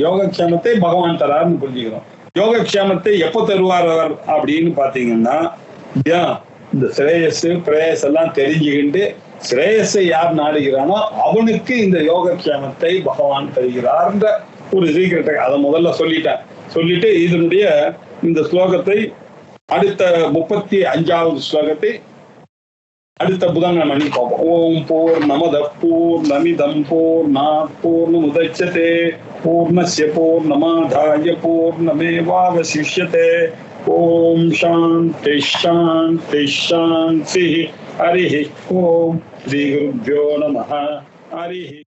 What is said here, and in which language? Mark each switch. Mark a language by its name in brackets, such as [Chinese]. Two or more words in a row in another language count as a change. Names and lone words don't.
[Tamil] யோகக்ஷேமத்தை பகவான் தராருன்னு புரிஞ்சுக்கணும். யோகக்ஷேமத்தை எப்ப தருவார் அவர் அப்படின்னு பாத்தீங்கன்னா, இந்த ஸ்ரேயஸ் பிரேயஸ் எல்லாம் தெரிஞ்சுக்கிட்டு ஸ்ரேயஸை யார் நாடுகிறானோ அவனுக்கு இந்த யோகக்ஷேமத்தை பகவான் தருகிறார்ன்ற ஒரு சீக்கிரத்தை அதை முதல்ல சொல்லிட்டு இதனுடைய இந்த ஸ்லோகத்தை அடுத்த 35வது ஸ்லோகத்தை அடுத்த புதன்கிழமை பார்ப்போம். [Sanskrit] ओं पूर्णमदः पूर्णमिदं पूर्णात् पूर्णमुदच्यते पूर्णस्य पूर्णमादाय पूर्णमेवावशिष्यते. ओं शान्तिः शान्तिः शान्तिः. हरि ओं श्री गुरुभ्यो नमः हरि.